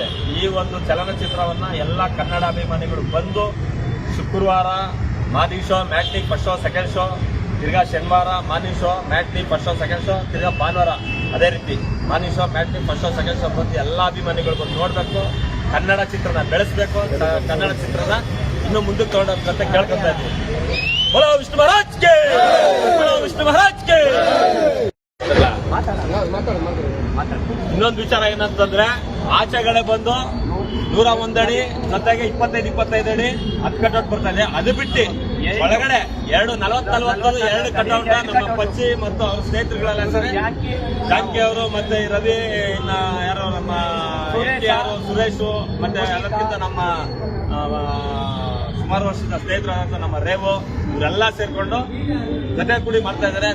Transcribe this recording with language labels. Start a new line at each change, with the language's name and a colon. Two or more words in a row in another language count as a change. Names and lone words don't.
Kannada: ಈ ಒಂದು ಚಲನಚಿತ್ರವನ್ನ ಎಲ್ಲ ಕನ್ನಡ ಅಭಿಮಾನಿಗಳು ಬಂದು ಶುಕ್ರವಾರ
English: morning show, matinee first show, second show,
Kannada: ತಿರ್ಗಾ ಶನಿವಾರ
English: morning show, matinee first show, second show,
Kannada: ತಿರ್ಗಾ ಭಾನುವಾರ ಅದೇ ರೀತಿ
English: morning show, matinee first show, second show
Kannada: ಬಂದು ಎಲ್ಲ ಅಭಿಮಾನಿಗಳು ಬಂದು ನೋಡಬೇಕು. ಕನ್ನಡ ಚಿತ್ರನ ಬೆಳೆಸಬೇಕು. ಕನ್ನಡ ಚಿತ್ರನ ಇನ್ನೂ ಮುಂದಕ್ಕೆ ತಗೊಂಡೋಗ್ಬೇಕು ಅಂತ ಕೇಳ್ಕೊತಾ ಇದ್ದೀವಿ.
Hindi: बोलो विष्णु महाराज के, बोलो विष्णु महाराज के.
Kannada: ಇನ್ನೊಂದು ವಿಚಾರ ಏನಂತಂದ್ರೆ, ಆಚೆಗಡೆ ಬಂದು 101 ಅಡಿ ಜೊತೆಗೆ 25 ಅಡಿ 10 ಕಟೌಟ್ ಬರ್ತಾ ಇದೆ. ಅದು ಬಿಟ್ಟು ಒಳಗಡೆ 2 ಕಟೌಟ್ ನಮ್ಮ ಪಚ್ಚಿ ಮತ್ತು ಅವ್ರ ಸ್ನೇಹಿತರುಗಳೆಲ್ಲ ಸರಿ, ಜಾನಕಿ ಅವರು ಮತ್ತೆ ರವಿ, ಇನ್ನ ಯಾರು ನಮ್ಮ ಯಾರು ಸುರೇಶ್, ಮತ್ತೆ ಎಲ್ಲಕ್ಕಿಂತ ನಮ್ಮ ಸುಮಾರು ವರ್ಷದ ಸ್ನೇಹಿತರಾದಂತ ನಮ್ಮ ರೇವು ಇವರೆಲ್ಲ ಸೇರ್ಕೊಂಡು ಜೊತೆ ಕೂಡಿ ಮಾಡ್ತಾ ಇದ್ದಾರೆ.